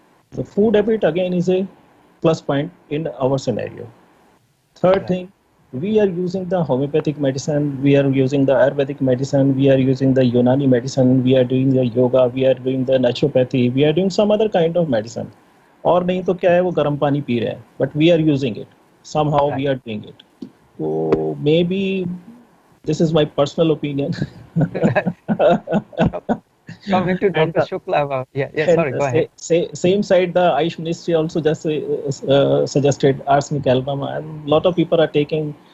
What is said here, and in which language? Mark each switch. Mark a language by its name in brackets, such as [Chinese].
[English] The food habit again is a plus point in our scenario. Third thing, we are using the homeopathic medicine, we are using the Ayurvedic medicine, we are using the Unani medicine, we are doing the yoga, we are doing the naturopathy, we are doing some other kind of medicine. [Hindi] और नहीं तो क्या है वो गर्म पानी P रहे हैं, [English] but we are using it. Somehow we are doing it. So maybe this is my personal opinion. Coming to Dr. Shukla, sorry, go ahead. Same side, the Ayush Ministry also just suggested arsenic album, and a lot of people are taking.